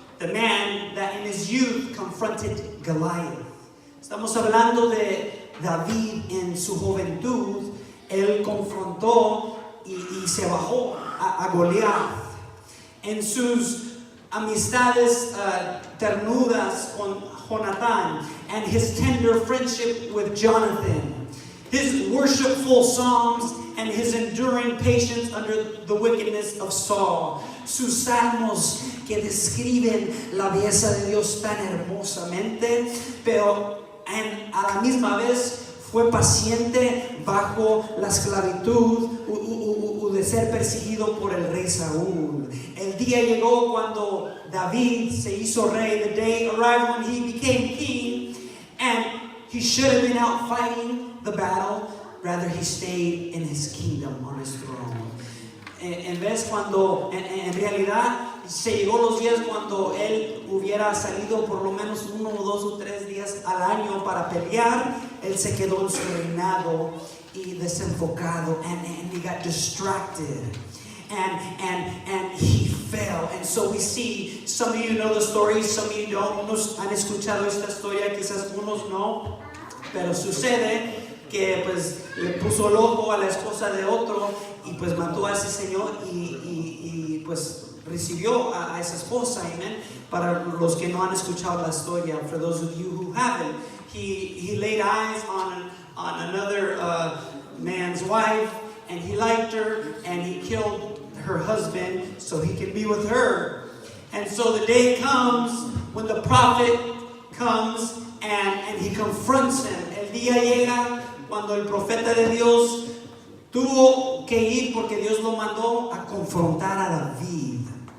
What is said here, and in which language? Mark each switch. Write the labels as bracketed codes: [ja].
[en] the man that in his youth confronted Goliath. [es] Estamos hablando de David en su juventud. Él confrontó y se bajó a Goliath. En sus amistades ternudas con Jonathan [en] and his tender friendship with Jonathan, his worshipful psalms and his enduring patience under the wickedness of Saul, [es] sus salmos que describen la belleza de Dios tan hermosamente, pero a la misma vez fue paciente bajo la esclavitud de ser perseguido por el rey Saúl. El día llegó cuando David se hizo rey. [en] The day arrived when he became king, and he should have been out fighting the battle. Rather, he stayed in his kingdom, on his throne. [es] En realidad se llegó los días cuando él hubiera salido por lo menos 1 o 2 o 3 días al año para pelear. Él se quedó en su reinado y desenfocado, [en] and he got distracted, and he fell. And so we see, some of you know the story, some of you don't. [es] Unos han escuchado esta historia, quizás unos no, pero sucede que pues le puso el ojo a la esposa de otro y pues mató a ese señor y pues recibió a esa esposa. Amen. Para los que no han escuchado la historia, [en] for those of you who haven't, he laid eyes on another man's wife, and he liked her, and he killed her husband so he could be with her. And so the day comes when the prophet comes and he confronts him. [es] El día llega cuando el profeta de Dios tuvo que ir porque Dios lo mandó a confrontar a David.